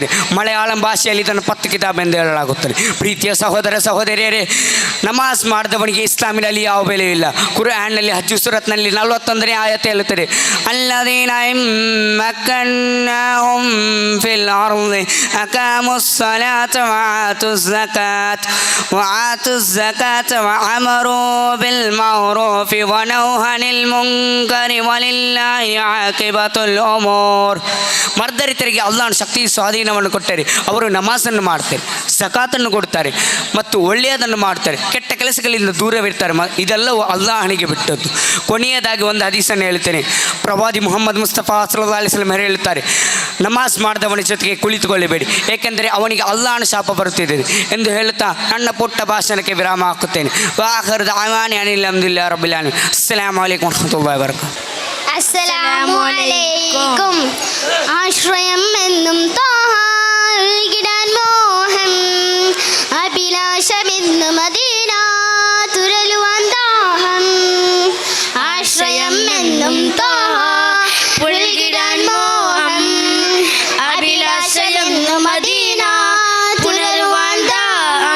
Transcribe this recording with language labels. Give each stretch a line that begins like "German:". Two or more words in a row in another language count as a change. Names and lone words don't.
Kannada: ಮಲಯಾಳಂ ಭಾಷೆಯಲ್ಲಿ ಇದನ್ನು 10 ಕಿತಾಬ್ ಎಂದು ಹೇಳಲಾಗುತ್ತದೆ. ಪ್ರೀತಿಯ ಸಹೋದರ ಸಹೋದರಿಯರೇ, ನಮಾಜ್ ಮಾಡಿದವನಿಗೆ ಇಸ್ಲಾಮಿನಲ್ಲಿ ಯಾವ ಬೆಲೆಯೂ ಇಲ್ಲ. ಕುರ್ಆನ್ನಲ್ಲಿ ಹಜ್ ಸೂರತ್ನಲ್ಲಿ 41ನೇ ಆಯತ ಹೇಳುತ್ತದೆ,
Arabic: الذين مكناهم في الأرض أقاموا الصلاة وآتوا الزكاة وآتوا الزكاة وأمروا بالمعروف ونهوا عن المنكر ولله عاقبة الأمور.
Kannada: ಮರ್ದರಿತರಿಗೆ ಅಲ್ಲಾಹನ ಶಕ್ತಿ ಸ್ವಾಧೀನವನ್ನು ಕೊಟ್ಟರೆ ಅವರು ನಮಾಜನ್ನು ಮಾಡ್ತಾರೆ, ಝಕಾತನ್ನು ಕೊಡ್ತಾರೆ ಮತ್ತು ಒಳ್ಳೆಯದನ್ನು ಮಾಡ್ತಾರೆ, ಕೆಟ್ಟ ಕೆಲಸಗಳಿಂದ ದೂರವಿರ್ತಾರೆ. ಇದೆಲ್ಲವೂ ಅಲ್ಲಾಹನಿಗೆ ಬಿಟ್ಟದ್ದು. ಕೊನೆಯದಾಗಿ ಒಂದು ಹದೀಸನ್ನು ಹೇಳ್ತೇನೆ. ಪ್ರವಾದಿ ಮೊಹಮ್ಮದ್ ಮುಸ್ತಫಾ
Arabic: صلى الله عليه وسلم
Kannada: ಹೇಳುತ್ತಾರೆ, ನಮಾಜ್ ಮಾಡಿದವನ ಜೊತೆಗೆ ಕುಳಿತುಕೊಳ್ಳಬೇಡಿ, ಏಕೆಂದರೆ ಅವನಿಗೆ ಅಲ್ಲಾಹನ ಶಾಪ ಬರುತ್ತಿದೆ ಎಂದು ಹೇಳುತ್ತಾ ನನ್ನ ಪುಟ್ಟ ಭಾಷಣಕ್ಕೆ ವಿರಾಮ ಹಾಕುತ್ತೇನೆ.
Arabic: وآخر دعوانا أن الحمد لله رب العالمين السلام عليكم ورحمة الله وبركاته. السلام عليكم.
Malayalam: ആശ്രയം എന്നും താഹാകിടാൻ മോഹം, അഭിലാഷമെന്നും മദീന തുരലുവാൻ ദാഹം. ആശ്രയം എന്നും പുൽകിടാൻ മോഹം, അഭിലാഷമെന്നും മദീന തുരലുവാൻ ദാഹം.